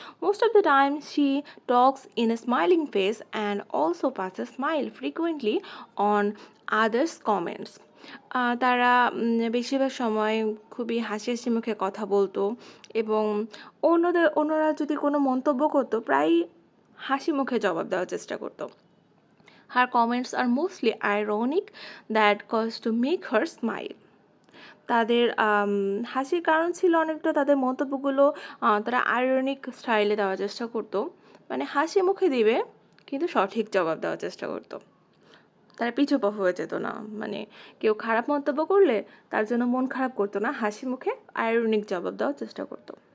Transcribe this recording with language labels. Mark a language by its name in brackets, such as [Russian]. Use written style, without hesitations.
[English] Most of the time she talks in a smiling face and also pass a smile frequently on others comments. [Bangla] তারা বেশিরভাগ সময় খুবই হাসি হাসি মুখে কথা বলতো এবং অন্যরা যদি কোনো মন্তব্য করতো প্রায় হাসি মুখে জবাব দেওয়ার চেষ্টা করতো। [English] Her comments are mostly ironic that cause to make her smile. [Bangla] তাদের হাসির কারণ ছিল অনেকটা তাদের মন্তব্যগুলো তারা আয়রনিক স্টাইলে দেওয়ার চেষ্টা করতো, মানে হাসি মুখে দিবে কিন্তু সঠিক জবাব দেওয়ার চেষ্টা করতো। তারা পিছুপা হয়ে যেত না, মানে কেউ খারাপ মন্তব্য করলে তার জন্য মন খারাপ করতো না, হাসি মুখে আয়রনিক জবাব দেওয়ার চেষ্টা করতো।